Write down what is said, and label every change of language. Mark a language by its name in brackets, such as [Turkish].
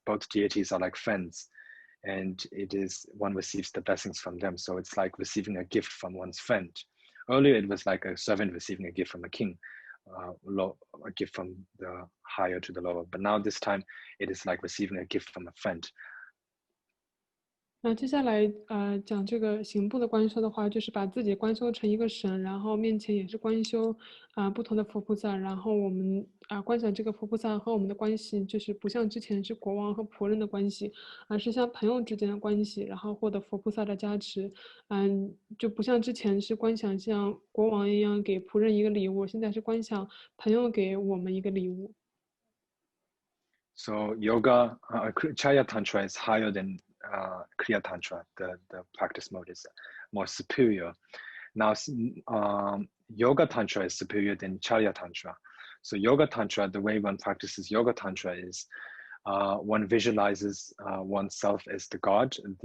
[English] Both deities are like friends, and it is one receives the blessings from them. So it's like receiving a gift from one's friend. Earlier it was like a servant receiving a gift from a king, a gift from the higher to the lower. But now this time it is like receiving a gift from a friend. [Chinese] 那接下来讲这个行部的观修的话，就是把自己观修成一个神，然后面前也是观修不同的佛菩萨，然后我们观想这个佛菩萨和我们的关系，就是不像之前是国王和仆人的关系，而是像朋友之间的关系，然后获得佛菩萨的加持，就不像之前是观想像国王一样给仆人一个礼物，现在是观想朋友给我们一个礼物。 [English] So yoga, Chalia Tantra is higher than Kriya Tantra. The practice mode is more superior. Now, Yoga Tantra is superior than Chalia Tantra. So Yoga Tantra, the way one practices Yoga Tantra is one visualizes oneself as the god.